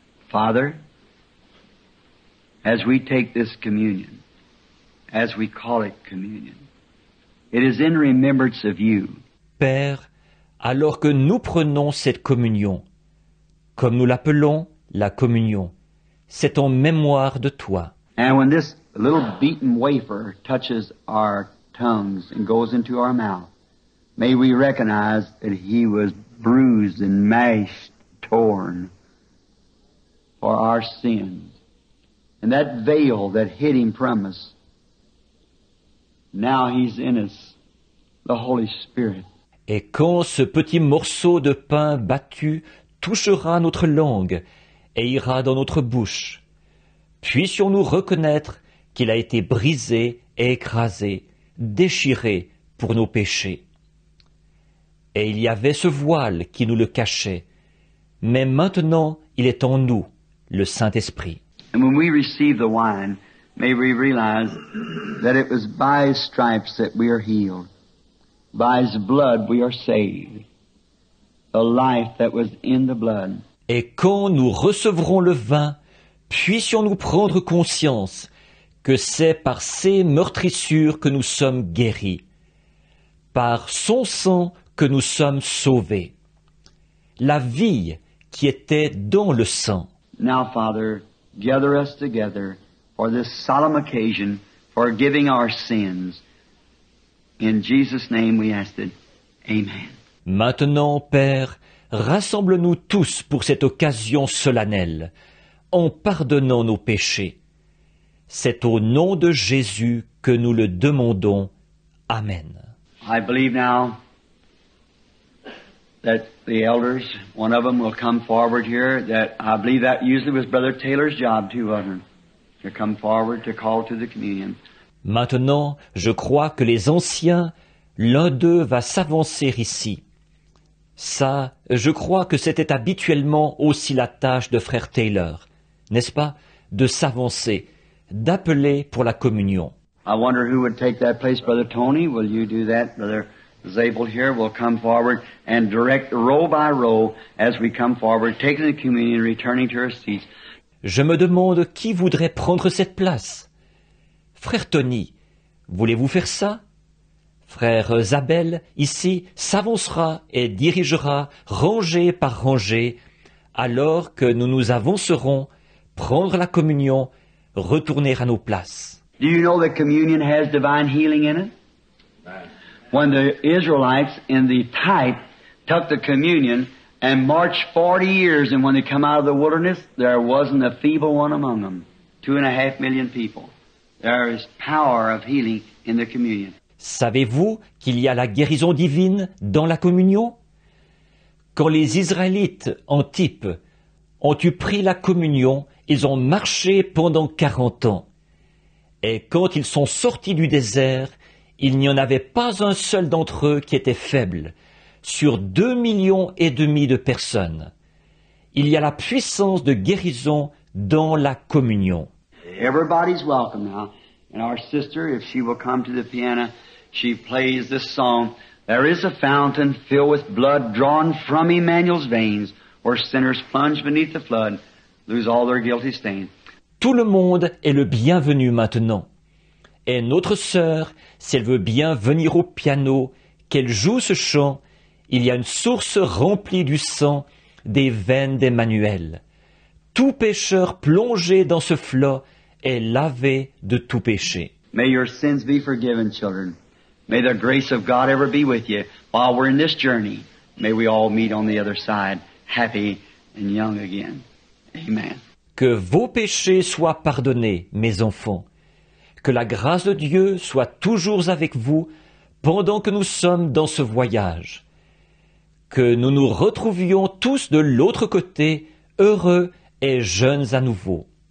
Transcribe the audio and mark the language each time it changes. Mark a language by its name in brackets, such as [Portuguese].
[English] Father, as we take this communion, as we call it communion, it is in remembrance of you. [French] Père, alors que nous prenons cette communion, comme nous l'appelons la communion, c'est en mémoire de toi. [English] And when this little beaten wafer touches our tongues and goes into our mouth, may we recognize that he was bruised and mashed, torn for our sins. And that veil that hid him from us, now he's in us, the Holy Spirit. [French] Et quand ce petit morceau de pain battu touchera notre langue et ira dans notre bouche, puissions-nous reconnaître qu'il a été brisé et écrasé, déchiré pour nos péchés. Et il y avait ce voile qui nous le cachait, mais maintenant il est en nous, le Saint-Esprit. [English] And when we receive the wine, may we realize that it was by his stripes that we are healed. By his blood we are saved. The life that was in the blood. [French] Et quand nous recevrons le vin, puissions-nous prendre conscience que c'est par ses meurtrissures que nous sommes guéris, par son sang que nous sommes sauvés. La vie qui était dans le sang. [English] Now, Father, gather us together for this solemn occasion, forgiving our sins. In Jesus' name we ask it. Amen. [French] Maintenant, Père, rassemble-nous tous pour cette occasion solennelle, en pardonnant nos péchés. C'est au nom de Jésus que nous le demandons. Amen. [English] I believe now that the elders, one of them will come forward here, that I believe that usually was Brother Taylor's job too, wasn't it? To come forward to call to the communion. [French] Maintenant, je crois que les anciens, l'un d'eux va s'avancer ici. Ça, je crois que c'était habituellement aussi la tâche de frère Taylor, n'est-ce pas, de s'avancer, d'appeler pour la communion. [English] I wonder who would take that place. Brother Tony, will you do that? Brother Zabel here will come forward and direct row by row as we come forward, taking the communion, returning to our seats. [French] Je me demande qui voudrait prendre cette place. Frère Tony, voulez-vous faire ça? Frère Zabel, ici, s'avancera et dirigera rangée par rangée, alors que nous nous avancerons, prendre la communion, retourner à nos places. [English] Do you know that communion has divine healing in it? When the Israelites in the type took the communion and marched 40 years, and when they come out of the wilderness, there wasn't a feeble one among them. 2.5 million people. There is power of healing in the communion. [French] Savez-vous qu'il y a la guérison divine dans la communion? Quand les Israélites, en type, ont eu pris la communion, ils ont marché pendant 40 ans. Et quand ils sont sortis du désert, il n'y en avait pas un seul d'entre eux qui était faible, sur 2,5 millions de personnes. Il y a la puissance de guérison dans la communion. [English] Everybody's welcome now. And our sister, if she will come to the piano, she plays this song. There is a fountain filled with blood drawn from Emmanuel's veins, where sinners plunge beneath the flood, lose all their guilty stain. [French] Tout le monde est le bienvenu maintenant. Et notre sœur, si elle veut bien venir au piano, qu'elle joue ce chant, il y a une source remplie du sang des veines d'Emmanuel. Tout pécheur plongé dans ce flot est lavé de tout péché. [English] May your sins be forgiven, children. May the grace of God ever be with you while we're in this journey. May we all meet on the other side, happy and young again. Amen. [French] Que vos péchés soient pardonnés, mes enfants. Que la grâce de Dieu soit toujours avec vous pendant que nous sommes dans ce voyage. Que nous nous retrouvions tous de l'autre côté, heureux et jeunes à nouveau.